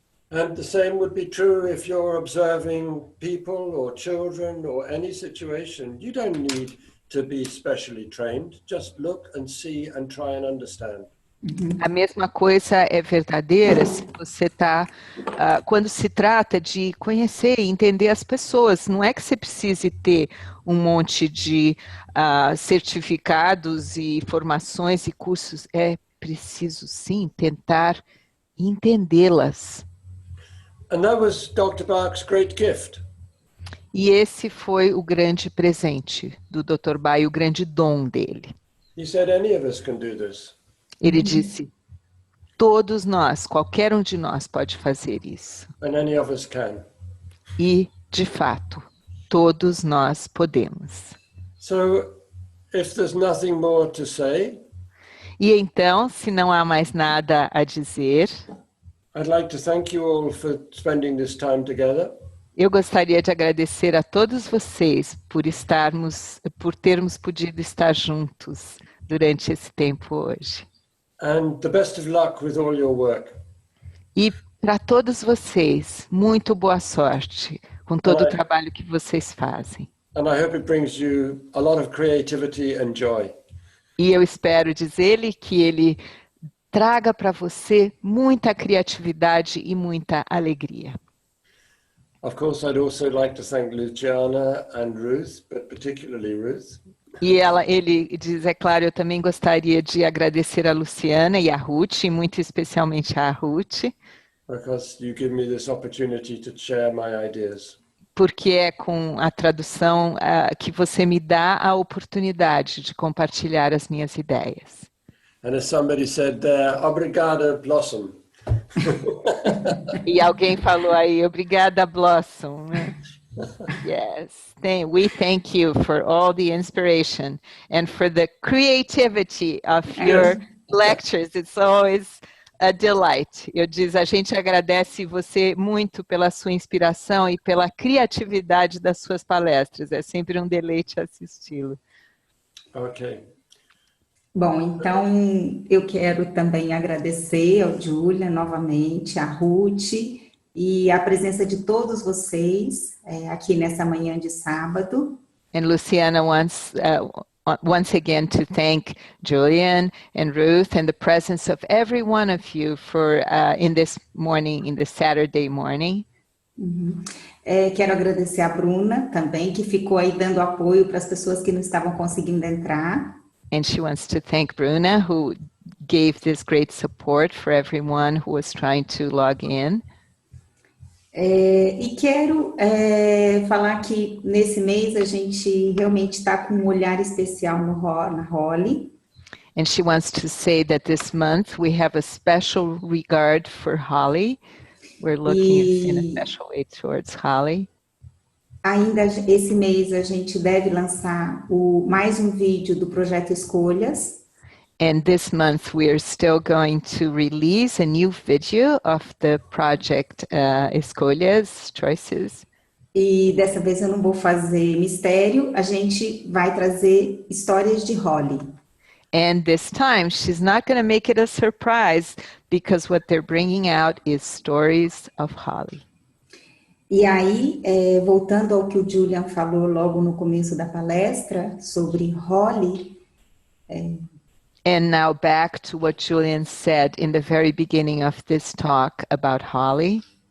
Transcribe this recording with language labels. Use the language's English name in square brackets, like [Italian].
[English] And the same would be true if you're observing people or children or any situation. You don't need to be specially trained. Just look and see and try and understand. [Portuguese] A mesma coisa é verdadeira se você está, quando se trata de conhecer e entender as pessoas. Não é que você precise ter um monte de certificados e formações e cursos. É preciso, sim, tentar entendê-las. [English] And that was Dr. Bach's great gift. [Portuguese] E esse foi o grande presente do Dr. Bai, o grande dom dele. [English] He said, any of us can do this. [Portuguese] Ele disse, todos nós, qualquer um de nós pode fazer isso. [English] And any of us can. [Portuguese] E, de fato, todos nós podemos. [English] So, if there's nothing more to say, [Portuguese] E então, se não há mais nada a dizer, [English] I'd like to thank you all for spending this time together. [Portuguese] eu gostaria de agradecer a todos vocês por termos podido estar juntos durante esse tempo hoje. [English] And the best of luck with all your work. [Portuguese] E para todos vocês, muito boa sorte com todo o [English] Alright. [Portuguese] trabalho que vocês fazem. [English] And I hope it brings you a lot of creativity and joy. [Portuguese] E eu espero dizer-lhe que ele traga para você muita criatividade e muita alegria. [English] Of course, I'd also like to thank Luciana and Ruth, but particularly Ruth. [Portuguese] E ele diz, é claro, eu também gostaria de agradecer a Luciana e a Ruth, e muito especialmente a Ruth, [English] Because you give me this opportunity to share my ideas. [Portuguese] porque é com a tradução que você me dá a oportunidade de compartilhar as minhas ideias. [English] And as somebody said there, [Portuguese] obrigada, [English] Blossom. [Portuguese] E alguém falou aí, obrigada, Blossom. Né? [English] Yes, we thank you for all the inspiration and for the creativity of your lectures. It's always a delight. [Portuguese] Eu diz, a gente agradece você muito pela sua inspiração e pela criatividade das suas palestras. É sempre um deleite assisti-lo. [English] Okay. [Portuguese] Bom, então eu quero também agradecer ao Julia novamente, a Ruth e a presença de todos vocês aqui nessa manhã de sábado. [English] And Luciana wants once again to thank Julian and Ruth and the presence of every one of you for in this Saturday morning. [Portuguese] Quero agradecer a Bruna também, que ficou aí dando apoio para as pessoas que não estavam conseguindo entrar. [English] And she wants to thank Bruna, who gave this great support for everyone who was trying to log in. [Portuguese] E quero falar que nesse mês a gente realmente está com um olhar especial na Holly. [English] And she wants to say that this month we have a special regard for Holly. We're looking in a special way towards Holly. [Portuguese] Ainda esse mês a gente deve lançar mais um vídeo do Projeto Escolhas. [English] And this month we are still going to release a new video of the project Escolhas, Choices. [Portuguese] E dessa vez eu não vou fazer mistério, a gente vai trazer histórias de Holly. [English] And this time she's not going to make it a surprise because what they're bringing out is stories of Holly. [Portuguese] E aí, voltando ao que o Julian falou logo no começo da palestra sobre Holly. [English] And now back to what Julian said in the very beginning of this talk about Holly.